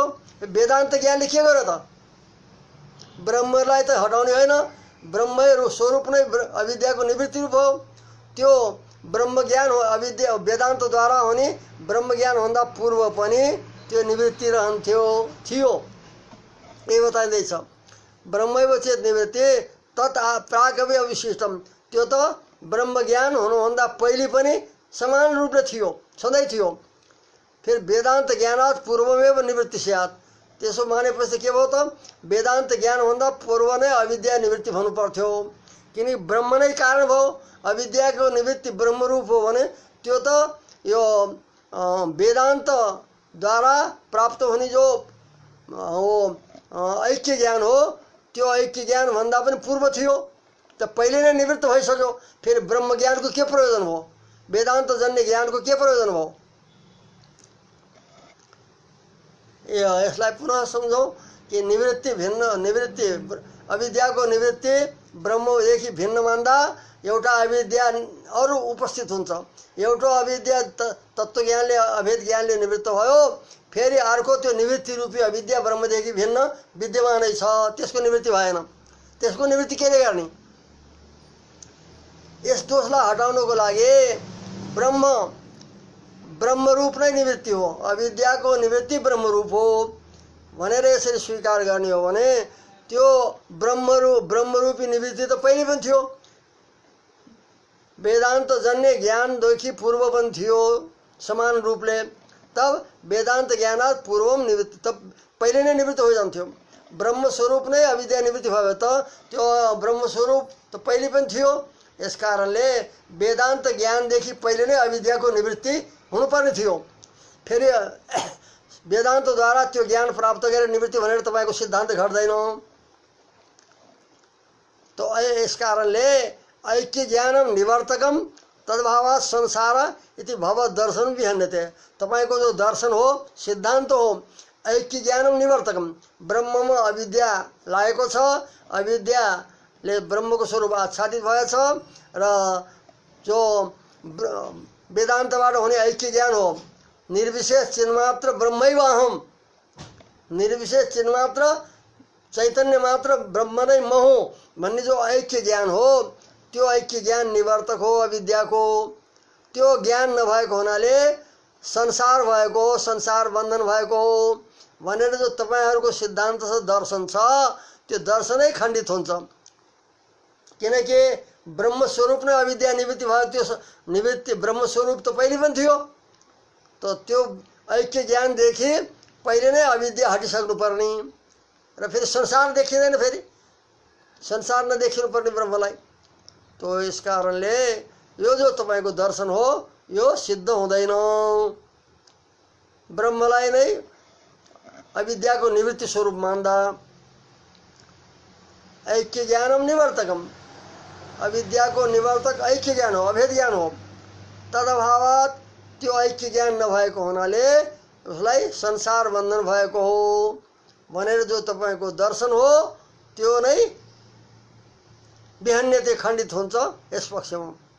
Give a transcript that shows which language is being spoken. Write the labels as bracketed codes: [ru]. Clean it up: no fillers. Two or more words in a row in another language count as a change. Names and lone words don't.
[ne] वेदान्त ज्ञानले के गर्यो त, ब्रह्मलाई त हटाउने होइन, ब्रह्मै स्वरूप नै अविद्याको निवृत्ति रूप हो। त्यो ब्रह्म ज्ञान हो, अविद्या वेदान्तद्वारा हुने ब्रह्म ज्ञान भन्दा पूर्व पनि त्यो निवृत्ति रहन्थ्यो थियो, यही बताइँदैछ। [sa] ब्रह्मैव चेत निवृत्ति तत् प्रागपि अविशिष्टम, [ne] त्यो त ब्रह्म ज्ञान हुनुभन्दा पहिले पनि समान रूपले थियो, सधैँ थियो। [sa] फेरि वेदान्त ज्ञानात् पूर्वमेव निवृत्ति स्यात्, [ne] त्यसो मानेपछि के भयो त, वेदान्त ज्ञानभन्दा पूर्व नै अविद्या निवृत्ति भन्नु पर्थ्यो, किनकि ब्रह्म नै कारण भयो। अविद्याको निवृत्ति ब्रह्मरूप हो भने त्यो त यो वेदान्तद्वारा प्राप्त हुने जो हो ऐक्य ज्ञान हो, त्यो ऐक्य ज्ञान भन्दा पनि पूर्व थियो, त पहिले नै निवृत्त भइसक्यो। फेरि ब्रह्म ज्ञानको के प्रयोजन भयो, वेदान्त जन्य ज्ञानको के प्रयोजन भयो। यसलाई पुनः सम्झौँ कि निवृत्ति भिन्न, निवृत्ति अविद्याको निवृत्ति ब्रह्मदेखि भिन्न मान्दा एउटा अविद्या अरू उपस्थित हुन्छ। एउटा अविद्या तत्त्वज्ञानले अभेद ज्ञानले निवृत्त भयो, फेरि अर्को त्यो निवृत्ति रूपी अविद्या ब्रह्मदेखि भिन्न विद्यमानै छ, त्यसको निवृत्ति भएन। त्यसको निवृत्ति केले गर्ने, यस दोषलाई हटाउनको लागि ब्रह्मरूप नै निवृत्ति हो, अविद्याको निवृत्ति ब्रह्मरूप हो भनेर यसरी स्वीकार गर्ने हो भने त्यो ब्रह्मरूपी निवृत्ति त पहिले पनि थियो, वेदान्त जन्य ज्ञानदेखि पूर्व पनि थियो समान रूपले। [sa] तब वेदान्त ज्ञानात् पूर्वम निवृत्ति, [ne] तब पहिले नै निवृत्त भइजान्थ्यो। ब्रह्मस्वरूप नै अविद्या निवृत्ति भयो त त्यो ब्रह्मस्वरूप त पहिले पनि थियो। यस कारणले वेदान्त ज्ञानदेखि पहिले नै अविद्याको निवृत्ति हुनुपर्ने थियो। फेरि वेदान्तद्वारा त्यो ज्ञान प्राप्त गरेर निवृत्ति भनेर तपाईँको सिद्धान्त घट्दैन। तो यस कारणले [sa] ऐक्य ज्ञानम निवर्तकम तद्भावात् संसार इति भव दर्शन विहन्यते। [ne] तपाईको जो दर्शन हो, सिद्धान्त हो, [sa] ऐक्य ज्ञानम निवर्तकम, [ne] ब्रह्ममा अविद्या लागेको छ, अविद्याले ब्रह्मको स्वरूप आच्छादित भएछ र जो वेदान्तबाट हुने ऐक्य ज्ञान हो, [sa] निर्विशेष चिन्मात्र ब्रह्मैवाहम, [ne] निर्विशेष चिन्मात्र चैतन्य मात्र ब्रह्म नै म हुँ भन्ने जो ऐक्य ज्ञान हो, त्यो ऐक्य ज्ञान निवर्तक हो अविद्याको। त्यो ज्ञान नभएको हुनाले संसार भएको हो, संसार बन्धन भएको हो भनेर जो तपाईहरुको सिद्धान्त छ, दर्शन छ, त्यो दर्शनै खण्डित हुन्छ। किनकि ब्रह्म स्वरूप नै अविद्या निवृत्ति भयो। त्यो निवृत्ति ब्रह्म स्वरूप त पहिले पनि थियो, त त्यो ऐक्य ज्ञानदेखि पहिले नै अविद्या हटिसक्नु पर्ने र फेरि संसार देखिँदैन, फेरि संसार नदेखिनु पर्ने ब्रह्मलाई। तो इस कारणले यो जो तपाईको दर्शन हो यो सिद्ध हुँदैन। ब्रह्मलाई नै अविद्याको निवृत्ति स्वरूप मान्दा [sa] ऐक्य ज्ञानम निवर्तकम, [ne] अविद्याको निवर्तक ऐक्य ज्ञान हो, अभेद ज्ञान हो। तदभावात् त्यो ऐक्य ज्ञान नभएको हुनाले उसलाई संसार बन्धन भएको हो भनेर जो तपाईको दर्शन हो त्यो नै विहन्यते खण्डित हुन्छ यस पक्षमा।